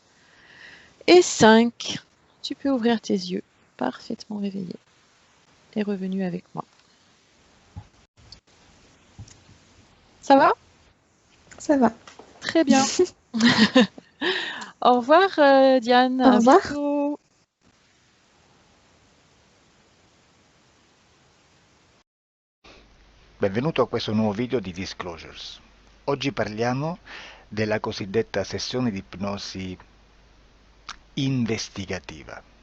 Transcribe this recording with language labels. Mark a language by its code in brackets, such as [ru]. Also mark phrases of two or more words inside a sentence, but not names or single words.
[fr] Et 5, tu peux ouvrir tes yeux, parfaitement réveillé. Et revenu avec moi. Ça va ? Ça va. Très bien. Au revoir, Diane. Au À revoir. bientôt. [it] Benvenuto a questo nuovo video di Disclosures. Oggi parliamo della cosiddetta sessione di ipnosi investigativa.